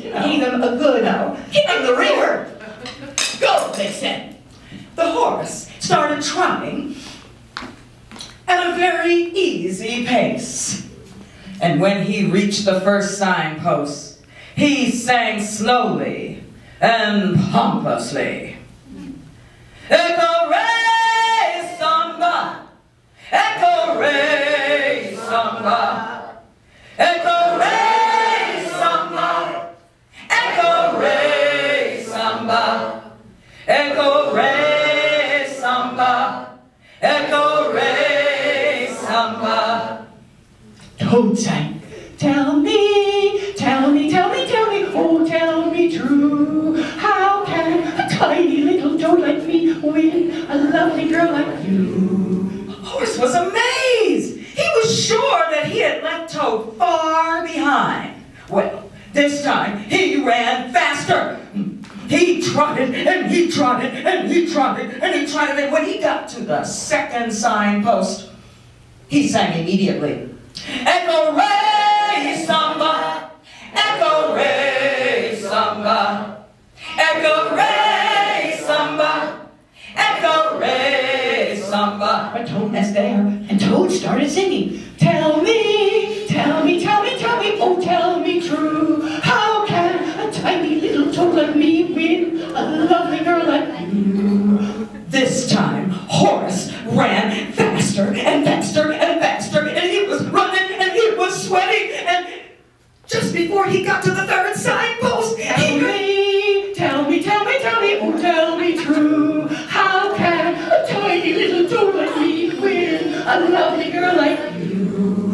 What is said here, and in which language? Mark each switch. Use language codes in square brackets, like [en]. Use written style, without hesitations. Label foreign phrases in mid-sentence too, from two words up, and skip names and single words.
[en] Gave them a good kick in the rear. Go, they said. The Horse started trotting at a very easy pace. And when he reached the first signpost, he sang slowly and pompously. Echo re samba, echo re samba, echo re samba, echo re samba, echo re samba, echo re samba. Toad sang, "Tell me, oh tell me true, how can a tiny little toad like me win a lovely girl like you?" Horse was amazed. He was sure that he had left Toad far behind. Well, this time he ran faster. He trotted, and he trotted, and he trotted, and he trotted, and when he got to the second signpost, he sang immediately. Echo re samba, echo re samba, echo re samba, echo re samba. But Toad was there, and Toad started singing. Tell me, oh tell me true, how can a tiny little toad like me win a lovely girl like you? This time, Horse ran faster and faster and faster, and he was running and he was sweating, and just before he got to the third signpost, tell me, oh tell me true, how can a tiny little toad like me win a lovely girl like you?